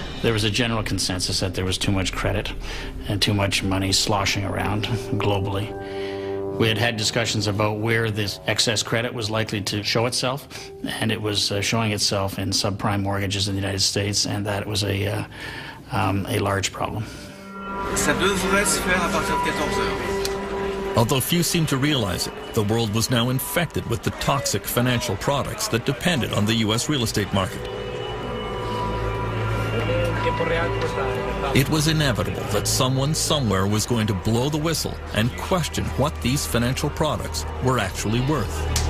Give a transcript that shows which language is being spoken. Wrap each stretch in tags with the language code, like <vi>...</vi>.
<en>There was a general consensus that there was too much credit and too much money sloshing around globally. We had had discussions about where this excess credit was likely to show itself, and it was showing itself in subprime mortgages in the United States, and that it was a large problem.</en> <fr>Ça devrait se faire à partir de 14 heures.</fr> <en>Although few seemed to realize it, the world was now infected with the toxic financial products that depended on the U.S. real estate market. It was inevitable that someone somewhere was going to blow the whistle and question what these financial products were actually worth.</en>